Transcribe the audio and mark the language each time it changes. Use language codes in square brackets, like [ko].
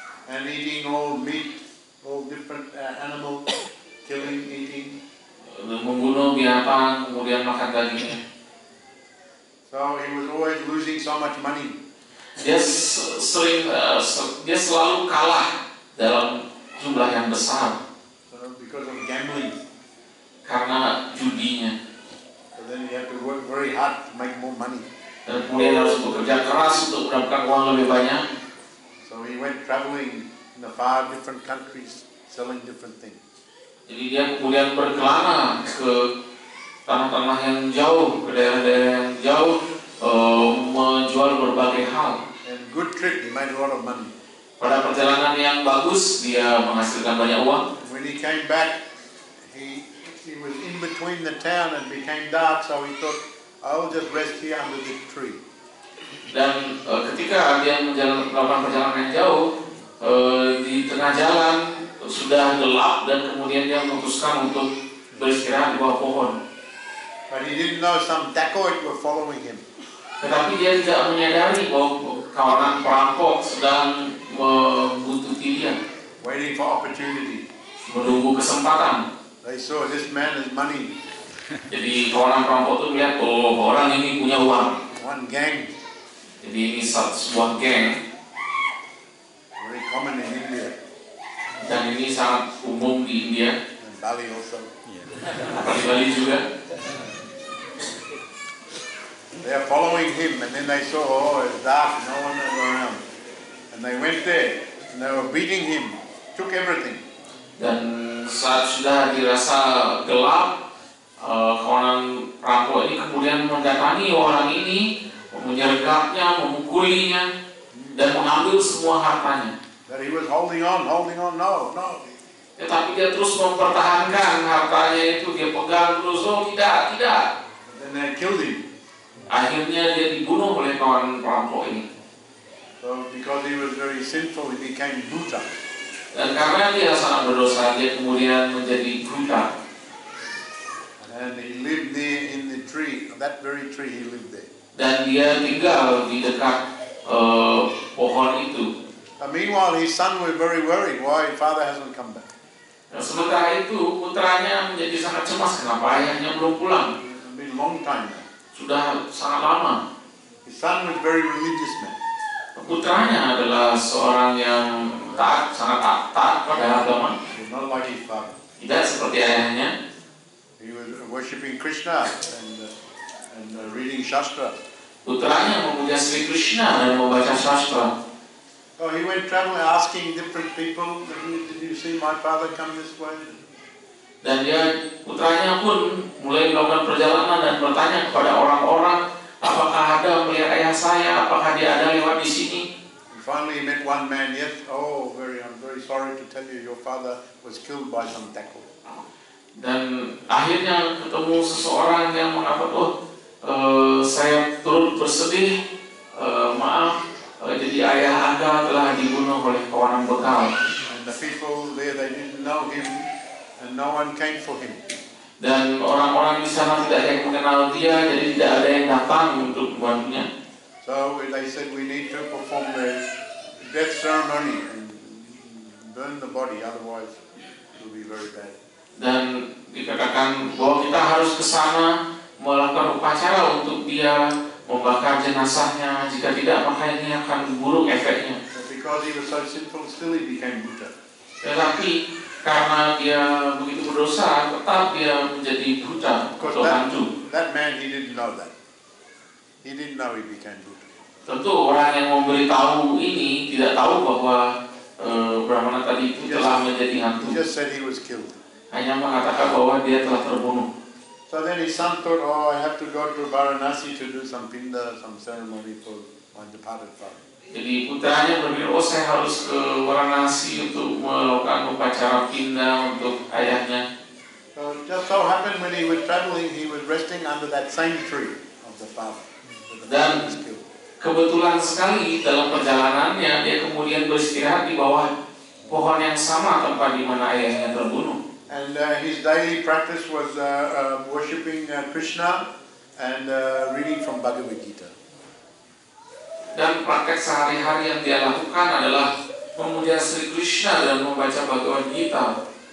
[en] And eating all meat, all different animals, killing, eating. [id] membunuh binatang, kemudian makan dagingnya. [en] So he was always losing so much money. [id] Dia selalu kalah dalam jumlah yang besar [en] So because of gambling. [id] karena judinya. [en] So then he had to work very hard to make more money. [id] Dan kemudian harus bekerja keras untuk mendapatkan uang lebih banyak. [en] So he went traveling in the far different countries, selling different things. [id] Jadi dia kemudian berkelana ke tanah-tanah yang jauh, ke daerah-daerah yang jauh, menjual berbagai hal. [en] And good trip, he made a lot of money. [id] Pada perjalanan yang bagus, dia menghasilkan banyak uang. [en] When he came back, he was in between the town and became dark, so he thought, I'll just rest here under this tree. [id] Dan ketika dia melakukan perjalanan yang jauh, di tengah jalan sudah gelap dan kemudian dia memutuskan untuk beristirahat di bawah pohon. [en] But he didn't know some dacoit were following him. [id] Tetapi dia tidak menyadari bahwa kawanan perampok sedang membuntuti dia, [en] Waiting for opportunity. [id] menunggu kesempatan. [en] They saw this man has money. [id] Jadi kawanan perampok itu melihat, oh orang ini punya uang. [en] One gang, [id] Jadi ini sebuah geng [en] very common in India [id] dan ini sangat umum di India, [en] and Bali also. [id] di Bali juga. [en] They are following him, and then they saw, oh, it's dark, no one is around. And they went there, and they were beating him, took everything. [id] Dan saat sudah dirasa gelap, kawanan perampok ini kemudian mendatangi orang ini, menyergapnya, memukulinya, dan mengambil semua hartanya. [en] But he was holding on, no. [id] Tetapi dia terus mempertahankan hartanya itu, dia pegang terus, oh tidak. [en] And then they killed him. [id] Akhirnya dia dibunuh oleh kawan perampok ini. [en] So because he was very sinful, he became buta. [id] Dan karena dia sangat berdosa, dia kemudian menjadi buta. [en] And he lived there in the tree, that very tree he lived there. [id] Dan dia tinggal di dekat pohon itu. [en] Meanwhile, his son was very worried why his father hasn't come back. [id] Dan sementara itu putranya menjadi sangat cemas kenapa ayahnya belum pulang. [en] It's been a long time now. [id] Sudah sangat lama. [en] His son was very religious man. [id] Putranya adalah seorang yang taat, sangat taat pada agama. [en] He was not like his father. [id] Tidak seperti ayahnya. [en] He was worshipping Krishna and reading Shastra. [id] Putranya memuja Sri Krishna dan membaca sastra. [en] So he went traveling, asking different people, did you see my father come this way? [id] Dan putranya pun mulai melakukan perjalanan dan bertanya kepada orang-orang, apakah ada melihat ayah saya, apakah dia ada lewat di sini? [en] Finally, he met one man. Yes, oh, I'm very sorry to tell you, your father was killed by some tackle. [id] Dan akhirnya ketemu seseorang yang mengatakan, saya turut bersedih, maaf, jadi ayah Anda telah dibunuh oleh kawanan bekal. [en] And the people there, they didn't know him, and no one came for him. [id] Dan orang-orang di sana tidak ada yang mengenal dia, jadi tidak ada yang datang untuk membantunya. [en] So they said, we need to perform the death ceremony and burn the body, otherwise it will be very bad. [id] Dan dikatakan bahwa kita harus ke sana melakukan upacara untuk dia, membakar jenazahnya. Jika tidak, maka ini akan buruk efeknya. [en] But because he was so sinful, still he became Buddha. [id] Tetapi karena dia begitu berdosa, tetap dia menjadi buta atau hantu. [en] That man, he didn't know that. He didn't know he became Buddha. [id] Tentu orang yang memberitahu ini tidak tahu bahwa Brahmana tadi itu telah menjadi hantu. [en] He just said he was killed. [id] Hanya mengatakan bahwa dia telah terbunuh. [en] So then his son thought, oh, I have to go to Varanasi to do some pinda, some ceremony for my departed father. [id] Jadi putranya berpikir, oh saya harus ke Varanasi untuk melakukan upacara pindah untuk ayahnya. [en] So it just so happened when he was traveling, he was resting under that same tree of the father. [id] Dan kebetulan sekali dalam perjalanannya dia kemudian beristirahat di bawah pohon yang sama tempat di mana ayahnya terbunuh. [en] And his daily practice was worshipping Krishna and reading from Bhagavad Gita. [id] Dan praktek sehari-hari yang dia lakukan adalah memuja Sri Krishna dan membaca Bhagavad Gita.